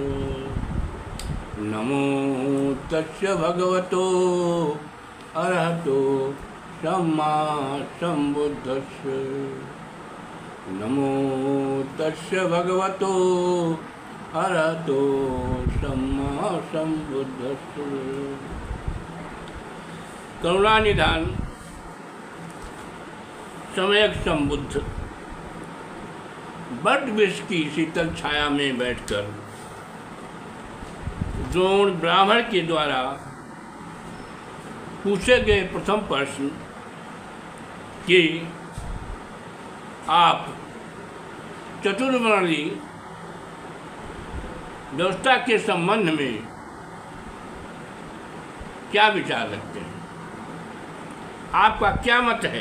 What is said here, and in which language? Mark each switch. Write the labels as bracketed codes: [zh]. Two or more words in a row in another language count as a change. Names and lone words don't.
[pi] नमो तस्य भगवतो अरहतो सम्मा सम्बुद्धस्य। नमो तस्य भगवतो अरहतो सम्मा सम्बुद्धस्य। [hi] करुणानिधान सम्यक संबुद्ध बट वृक्ष की शीतल छाया में बैठकर द्रोण ब्राह्मण के द्वारा पूछे गए प्रथम प्रश्न कि आप चतुर्वर्णी व्यवस्था के संबंध में क्या विचार रखते हैं, आपका क्या मत है।